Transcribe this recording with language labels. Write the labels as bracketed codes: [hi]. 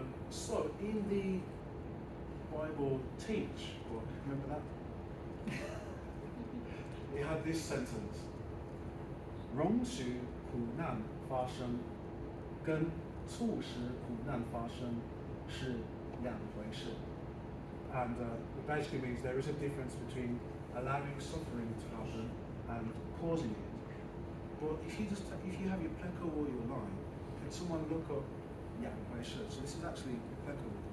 [en] So in the Bible teach book, remember that? It had this sentence: [zh] 容许苦难发生跟促使苦难发生是两回事. [en] And it basically means there is a difference between allowing suffering to happen and causing it. But if you have your pleco or your line, can someone look up 两回事? So this is actually pleco.